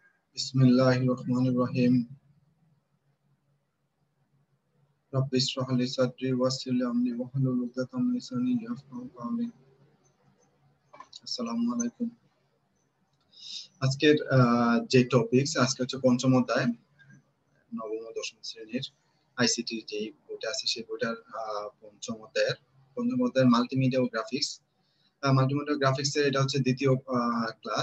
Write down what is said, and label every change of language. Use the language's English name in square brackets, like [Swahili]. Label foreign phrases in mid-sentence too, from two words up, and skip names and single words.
[Arabic] بسم الله الرحمن الرحيم رب اشرح لي صدري ويسر لي أمري واحلل عقدة من لساني يفقهوا قولي. السلام عليكم. [Bangla] আজকের যে টপিকস আজকে হচ্ছে পঞ্চম অধ্যায় নবম ও দশম শ্রেণীর আইসিটি যে বইটা আছে সেই বইটার পঞ্চম অধ্যায়ের মাল্টিমিডিয়া ও গ্রাফিক্স। [English] multimedia graphics [Bangla] এর এটা হচ্ছে দ্বিতীয় ক্লাস।